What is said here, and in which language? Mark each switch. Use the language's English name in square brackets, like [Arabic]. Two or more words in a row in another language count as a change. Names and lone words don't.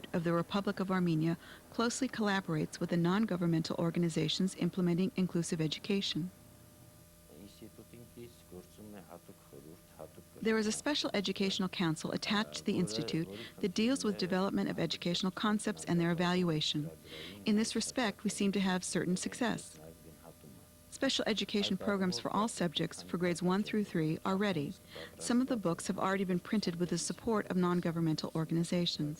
[English] of the Republic of Armenia closely collaborates with the non-governmental organizations implementing inclusive education. [Armenian] Ինստիտուտին կից գործում է հատուկ խորհուրդ, հատուկ [English] There is a special educational council attached to the Institute that deals with development of educational concepts and their evaluation. In this respect, we seem to have certain success. Special education programs for all subjects for grades 1 through 3 are ready. Some of the books have already been printed with the support of non-governmental organizations.